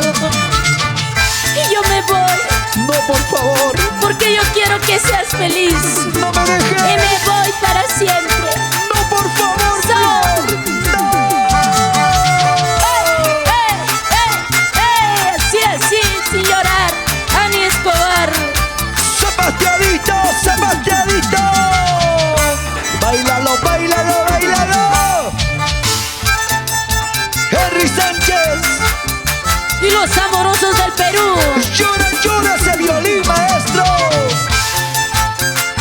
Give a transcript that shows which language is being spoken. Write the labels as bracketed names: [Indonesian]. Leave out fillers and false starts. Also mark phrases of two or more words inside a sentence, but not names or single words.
[Spanish] Y yo me voy No, por favor, porque yo quiero que seas feliz. no me Y dejes. me voy para siempre. No, por favor, So. no. Así, así, sin llorar. Ani Escobar. Zapateadito, zapateadito. Bailalo, bailalo, bailalo. Henry Sánchez. Y los amorosos del Perú. Llora, llora ese violín, maestro.